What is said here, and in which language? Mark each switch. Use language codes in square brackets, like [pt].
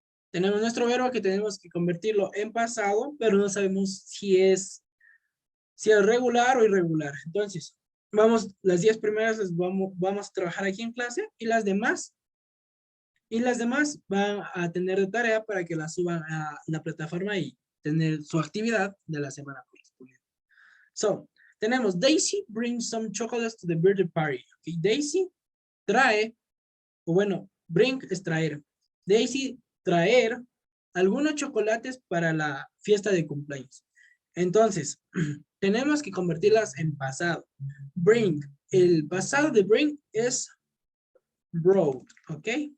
[es] Tenemos nuestro verbo que tenemos que convertirlo en pasado, pero no sabemos si es regular o irregular. Entonces, las 10 primeras las vamos a trabajar aquí en clase y las demás van a tener de tarea para que las suban a la plataforma y tener su actividad de la semana correspondiente. [en] So, tenemos Daisy brings some chocolates to the birthday party. [es] Okay, Daisy trae, o bueno, bring es traer. Daisy traer algunos chocolates para la fiesta de cumpleaños. Entonces, tenemos que convertirlas en pasado. Bring. El pasado de bring es brought, ¿ok?